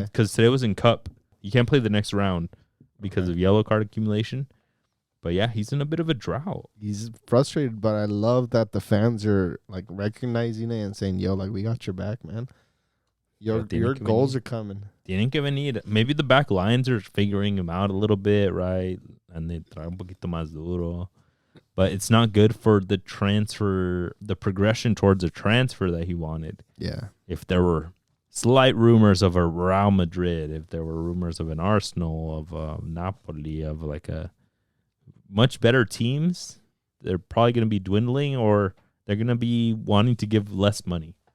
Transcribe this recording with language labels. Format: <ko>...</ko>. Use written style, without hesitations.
<en>Because today was in Cup. You can't play the next round because of yellow card accumulation. But yeah, he's in a bit of a drought. He's frustrated, but I love that the fans are like recognizing it and saying, "Yo, like we got your back, man. Your goals are coming."</en> <es>Tienen que venir.</es> <en>Maybe the back lines are figuring him out a little bit, right? And they try</en> <es>un poquito más duro.</es> <en>But it's not good for the transfer, the progression towards a transfer that he wanted. Yeah. If there were slight rumors of a Real Madrid, if there were rumors of an Arsenal, of Napoli, of like a much better teams, they're probably going to be dwindling, or they're going to be wanting to give less money.</en>